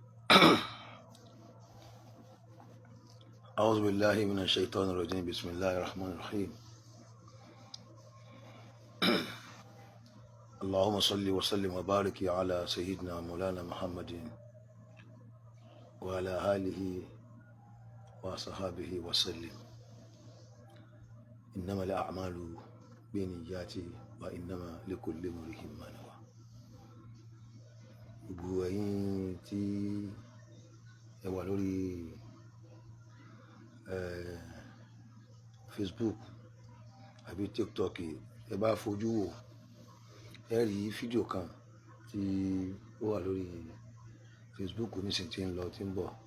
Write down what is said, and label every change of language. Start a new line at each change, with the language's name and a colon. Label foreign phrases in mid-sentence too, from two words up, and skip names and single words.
Arabic: أعوذ بالله من الشيطان الرجيم بسم الله الرحمن الرحيم اللهم صل وسلم وبارك على سيدنا مولانا محمد وعلى آله وصحابه وسلم إنما الأعمال بالنيات وإنما لكل امرئ ما نوى.
Yoruba: Gbogbo ẹ̀yin tí ẹ wà lórí Facebook àbí TikTok, ẹ bá fojú wò ẹ rí fídíò kan tí ó wà lórí Facebook nísìn tí ń lọ tí ń bọ̀.